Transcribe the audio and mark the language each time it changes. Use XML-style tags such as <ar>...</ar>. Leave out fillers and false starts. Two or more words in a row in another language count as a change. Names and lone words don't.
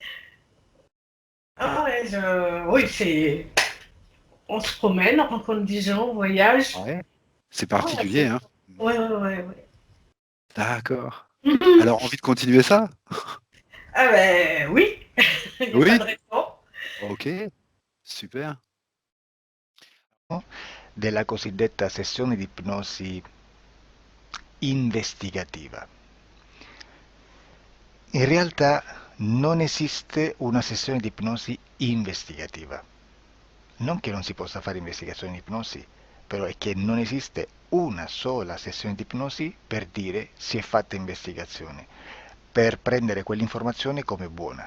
<fr>Ah ouais, oui, on se promène, on rencontre des gens, on voyage. Ouais. C'est Ah ouais, particulier, hein? ouais, ouais, ouais, ouais. D'accord. Mhm. Alors, envie de continuer ça? Ah ben oui, il n'y a pas Oui? de raison. Ok. Super.</fr> <it>della cosiddetta sessione di ipnosi investigativa. In realtà non esiste una sessione di ipnosi investigativa. Non che non si possa fare investigazione in ipnosi, però è che non esiste una sola sessione di ipnosi per dire si è fatta investigazione, per prendere quell'informazione come buona.</it>